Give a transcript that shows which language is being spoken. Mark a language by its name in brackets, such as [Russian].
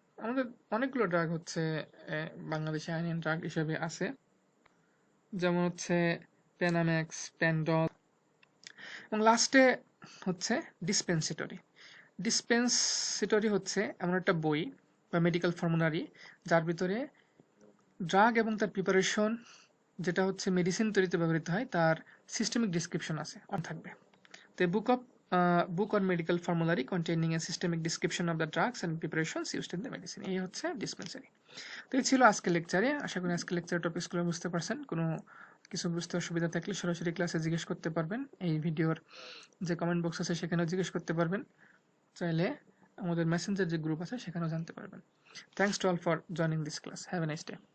[Bangla] আমাদের অনেকগুলো ড্রাগ হচ্ছে বাংলাদেশে আইএনএন ড্রাগ হিসেবে আছে, যেমন হচ্ছে পেনাম্যাক্স, প্যান্ডল, এবং লাস্টে হচ্ছে ডিসপেন্সেটরি। ডিসপেন্সেটরি হচ্ছে এমন একটা বই বা মেডিকেল ফর্মুলারি যার ভিতরে ড্রাগ এবং তার প্রিপারেশন, যেটা হচ্ছে মেডিসিন তৈরিতে ব্যবহৃত হয়, তার সিস্টেমিক ডিসক্রিপশন আছে থাকবে। [English] The book or medical formulary containing a systemic description of the drugs and preparations used in the medicine, [Bangla] এই হচ্ছে ডিসপেন্সারি। তো এই ছিল আজকের লেকচারে। আশা করি আজকের লেকচারের টপিকসগুলো বুঝতে পারছেন। কোনো কিছু বুঝতে অসুবিধা থাকলে সরাসরি ক্লাসে জিজ্ঞেস করতে পারবেন, এই ভিডিওর যে কমেন্ট বক্স আছে সেখানেও জিজ্ঞেস করতে পারবেন, চাইলে আমাদের মেসেঞ্জার যে গ্রুপ আছে সেখানেও জানতে পারবেন। [English] Thanks to all for joining this class. Have a nice day.